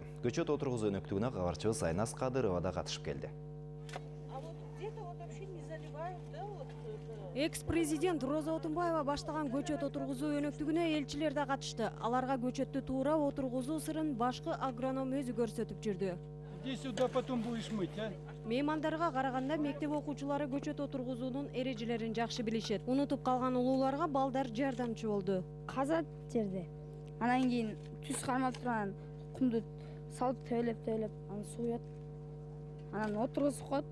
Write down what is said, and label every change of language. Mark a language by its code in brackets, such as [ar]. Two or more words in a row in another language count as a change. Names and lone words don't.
[ky] Көчөт отургузуу өнөктүгүнө кабарчыбыз Айназ Кадырова да катышып келди. Экс-президент Роза Отунбаева баштаган көчөт отургузуу өнөктүгүнө элчилер да катышты. Аларга көчөттү туура отургузуу сырын башкы агроном өзү көрсөтүп жүрдү. [ru] Здесь сюда потом будешь мыть, а? [ky] Меймандарга караганда мектеп окуучулары көчөт отургузуунун эрежелерин жакшы билишет. Унутуп калган улууларга балдар жардамчы болду. Казат жерде. Анан кийин түз кармап турган кумду салып төйлөп анан суюат. Анан отургузуп коет.